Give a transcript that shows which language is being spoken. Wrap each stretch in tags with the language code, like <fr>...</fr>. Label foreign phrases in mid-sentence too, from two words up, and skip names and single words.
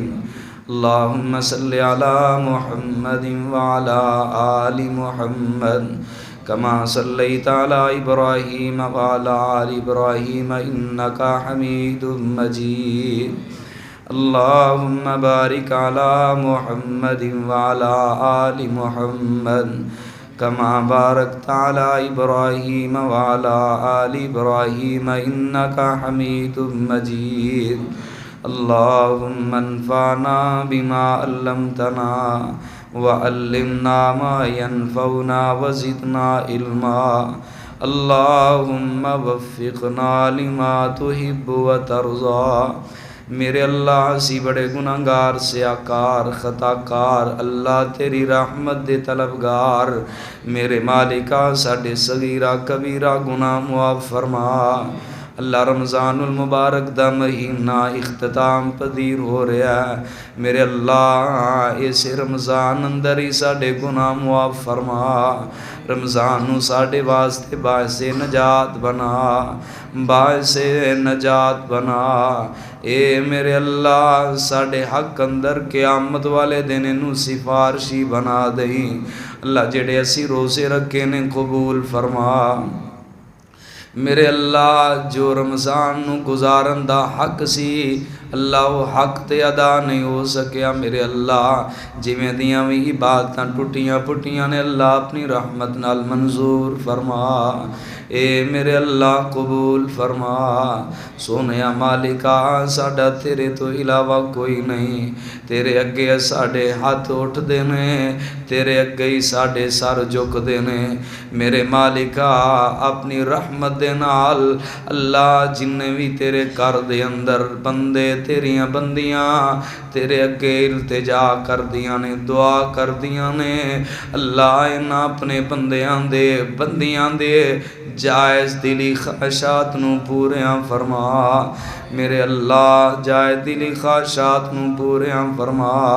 <ar>اللہم صلی علی محمد وعلی آل محمد کما صلیت علی ابراہیم وعلی آل ابراہیم انکا حمید مجید۔ اللہم بارک علی محمد وعلی آل محمد کما بارکت علی ابراہیم وعلی آل ابراہیم انکا حمید مجید۔ اللہم انفعنا بما علمتنا وعلمنا ما ينفعنا وزدنا علما۔ اللہم وفقنا لما تحب وترضى۔</ar> <pa>میرے اللہ اسی بڑے گناہگار سیاکار خطا کار، اللہ تیری رحمت دے طلبگار، میرے مالکا ساڈے صغیرہ کبیرہ گناہ معاف فرما۔ اللہ رمضان المبارک دا مہینہ اختتام پذیر ہو رہا ہے، میرے اللہ اس رمضان اندر ہی ساڈے گناہ معاف فرما۔ رمضان نو ساڈے واسطے باعث نجات بنا، باعث نجات بنا۔ اے میرے اللہ ساڈے حق اندر قیامت والے دن نو سفارشی بنا دیں۔ اللہ جڑے اسی روزے رکھے نے قبول فرما۔ میرے اللہ جو رمضان نو گزارن دا حق سی اللہ وہ حق تے ادا نہیں ہو سکیا، میرے اللہ جویں دیاں وی عبادتاں ٹوٹیاں پھٹیاں نے اللہ اپنی رحمت نال منظور فرما۔ اے میرے اللہ قبول فرما۔ سونیا مالکا ساڈا تیرے تو علاوہ کوئی نہیں، تیرے اگے ساڈے ہاتھ اٹھ دے نے، تیرے اگے ہی ساڈے سر جھک دے نے۔ میرے مالکا اپنی رحمت دے نال اللہ جن بھی تیرے گھر دے اندر بندے تیریاں بندیاں تیرے اگے التجا کر دیاں نے، دعا کر دیاں نے، اللہ انہاں اپنے بندیاں دے جائز دلی خواہشات نو پوریاں فرما۔ میرے اللہ جائز دلی خواہشات نو پوریاں فرما۔</pa>